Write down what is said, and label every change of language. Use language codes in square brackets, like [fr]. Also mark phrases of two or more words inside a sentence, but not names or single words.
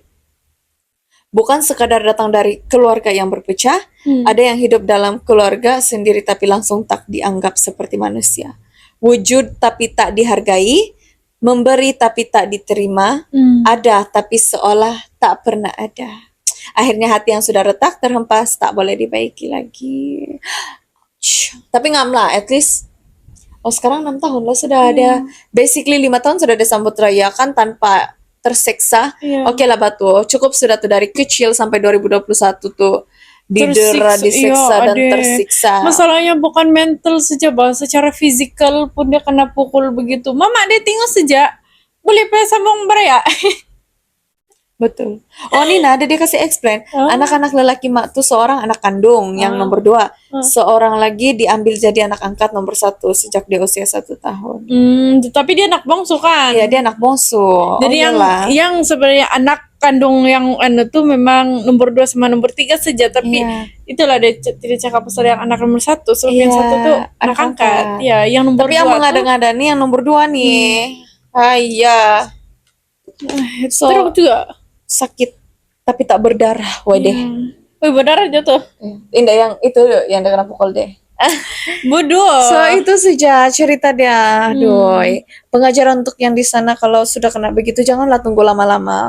[ms] Bukan sekadar datang dari keluarga yang berpecah, ada yang hidup dalam keluarga sendiri tapi langsung tak dianggap seperti manusia. Wujud tapi tak dihargai, memberi tapi tak diterima, ada tapi seolah tak pernah ada. akhirnya hati yang sudah retak terhempas tak boleh dibaiki lagi. Tapi ngam lah, [en] at least [ms] sekarang 6 tahun lah sudah ada, basically 5 tahun sudah disambut rayakan tanpa tersiksa. Iya. Oke lah Batu, cukup sudah tuh dari kecil sampai 2021 tuh didera, disiksa dan adek. tersiksa. Masalahnya bukan mental saja, bah, secara fisikal pun dia kena pukul begitu. Mama dia tengok saja, boleh sambung beraya. Betul. Oh Nina, ada dia kasih explain. Anak-anak lelaki mak tuh seorang anak kandung yang nomor 2. Seorang lagi diambil jadi anak angkat nomor 1 sejak dia usia 1 tahun. Tapi dia anak bongsu kan? Iya, dia anak bongsu. Jadi yang sebenarnya anak kandung yang tuh memang nomor 2 sama nomor 3 saja. Tapi itulah dia tidak cakap pasal yang anak nomor 1. So yang 1 tuh anak angkat. Ya, yang nomor 2 tapi yang mengada-ngada nih yang nomor 2 nih. Iya. So, terus juga sakit tapi tak berdarah, deh. Berdarah jatuh. Indah yang itu yang dia kena pukul deh. Bodoh. So itu saja cerita dia, doi. Pengajaran untuk yang di sana kalau sudah kena begitu janganlah tunggu lama-lama.